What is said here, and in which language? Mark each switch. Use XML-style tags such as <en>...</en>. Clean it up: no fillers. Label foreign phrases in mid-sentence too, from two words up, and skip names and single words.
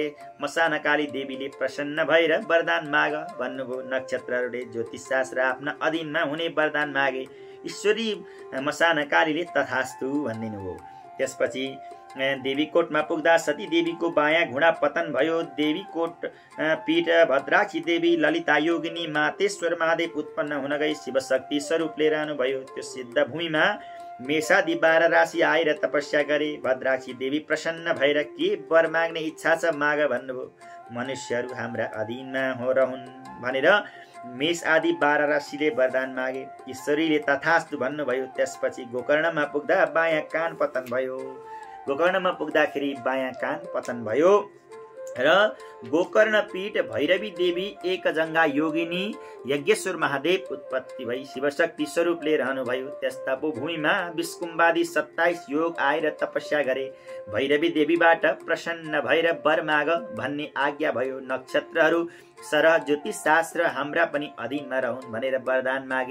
<ne>मसान काली देवीले प्रसन्न भएर वरदान माग भन्नुभयो। नक्षत्रहरूले ज्योतिषशास्त्र आफ्ना अधीनमा हुने वरदान मागे। ईश्वरी मसान कालीले तथास्तु भनिदिनु भयो। त्यसपछि देवीकोटमा पुग्दा सती देवीको बायाँ घुँडा पतन भयो। देवीकोट पीठ भद्राक्षी देवी ललिता योगिनी मातेश्वर महादेव उत्पन्न हुन गई शिवशक्ति स्वरूपले रहनुभयो। त्यो सिद्ध भूमिमा मेषादि 12 राशि आएर तपस्या गरे। भद्राक्षी देवी प्रसन्न भएर के वर माग्ने इच्छा छ माग भन्नुभयो। मनुष्यहरू हाम्रा अधीनमा हो रहन् भनेर मेष आदि 12 राशिले वरदान मागे। ईश्वरीले तथास्तु भन्नुभयो। त्यसपछि गोकर्णमा पुग्दा बायाँ कान पतन भयो। गोकर्णमा पुग्दाखेरि बायाँ कान पतन भयो र गोकर्ण पीठ भैरवी देवी एकजङ्गा योगिनी यज्ञेश्वर महादेव उत्पत्ति भई शिवशक्ति स्वरूपले रहनुभयो। त्यस तपोभूमिमा विष्कुम्बादी 27 योग आएर तपस्या गरे। भैरवी देवीबाट प्रसन्न भएर वर माग भन्ने आज्ञा भयो। नक्षत्रहरू सरह ज्योतिष शास्त्र हाम्रा पनि अधीनमा रहन् भनेर वरदान मागे।</ne>